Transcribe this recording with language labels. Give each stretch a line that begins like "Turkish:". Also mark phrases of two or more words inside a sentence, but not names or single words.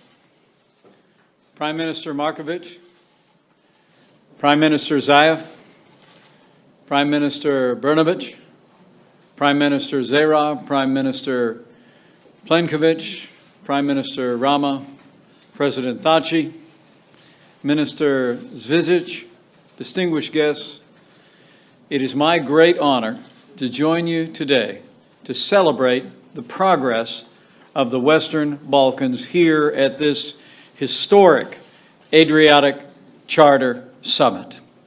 English: Prime Minister Markovic, Prime Minister Zaev, Prime Minister Brnovich, Prime Minister Zera, Prime Minister Plenković, Prime Minister Rama, President Thaci, Minister Zvizic, distinguished guests, it is my great honor to join you today to celebrate the progress of the Western Balkans here at this historic Adriatic Charter Summit.